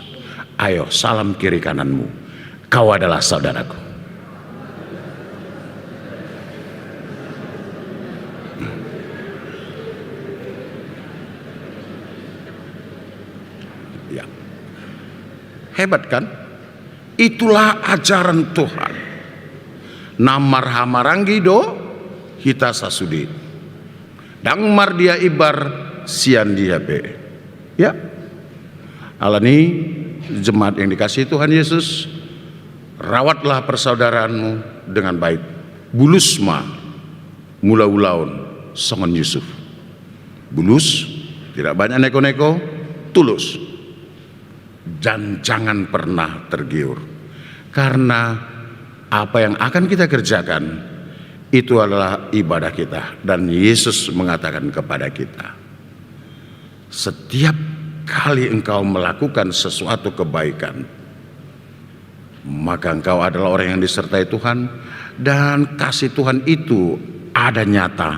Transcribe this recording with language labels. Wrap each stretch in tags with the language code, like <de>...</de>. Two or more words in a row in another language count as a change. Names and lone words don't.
<id>Ayo, salam kiri kananmu. Kau adalah saudaraku. Ya. Hebat kan? Itulah ajaran Tuhan.</id> <bbc>Namar hamarangi do hita sasudi. Dang mardia ibar sian diabe.</bbc> <id>Ya. Alani jemaat yang dikasihi Tuhan Yesus, rawatlah persaudaraanmu dengan baik.</id> <bbc>Bulusma mula ulaun songon Yusuf.</bbc> <id>Bulus, tidak banyak neko-neko, tulus. Dan jangan pernah tergiur. Karena apa yang akan kita kerjakan itu adalah ibadah kita. Dan Yesus mengatakan kepada kita, setiap kali engkau melakukan sesuatu kebaikan, maka engkau adalah orang yang disertai Tuhan, dan kasih Tuhan itu ada nyata.</id>